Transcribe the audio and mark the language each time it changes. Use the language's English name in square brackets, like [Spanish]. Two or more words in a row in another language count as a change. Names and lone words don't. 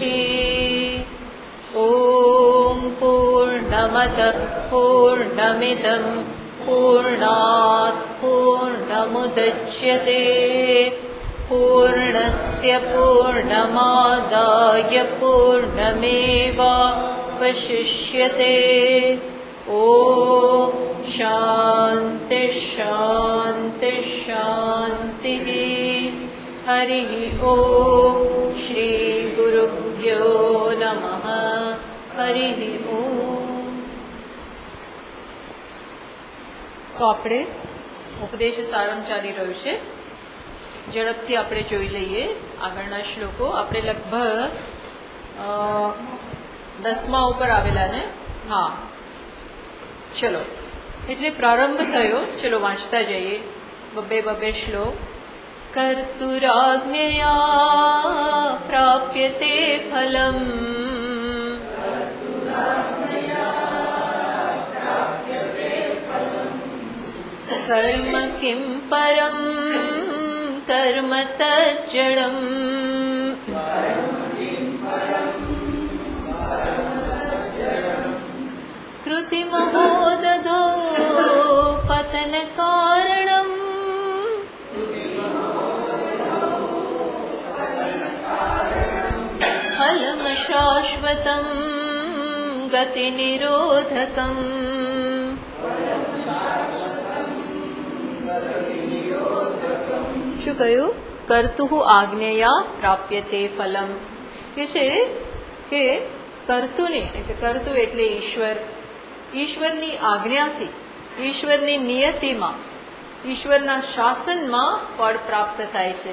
[Sanskrit] ॐ पूर्णमदः पूर्णमिदं पूर्णात् पूर्णमुदच्यते पूर्णस्य पूर्णमादाय पूर्णमेवावशिष्यते। ॐ शान्ति शान्ति शान्तिः। हरिः ॐ श्री गुरुभ्यो नमः। हरिः ॐ। [Gujarati] તો આપણે ઉપદેશ સારમ ચાલી રહ્યું છે, ઝડપથી આપણે જોઈ લઈએ આગળના શ્લોકો. આપણે લગભગ 10મા ઉપર આવેલા ને? હા, ચલો. એટલે પ્રારંભ થયો. ચલો વાંચતા જઈએ બબ્બે શ્લોક. [Sanskrit] कर्तुराज्ञया प्राप्यते फलम् कर्म किं परं कर्म तज्जडम् कृतिमहोदधो पतन कारणम् फलम शाश्वतं गति निरोधकम्. [Gujarati] શું કહ્યું? [Sanskrit] कर्तुः आज्ञया प्राप्यते फलम्. [Gujarati] કે છે કે કર્તુને એટલે કર્તુ એટલે ઈશ્વર, ઈશ્વરની આજ્ઞાથી, ઈશ્વરની નિયતિમાં, ઈશ્વરના શાસનમાં ફળ પ્રાપ્ત થાય છે.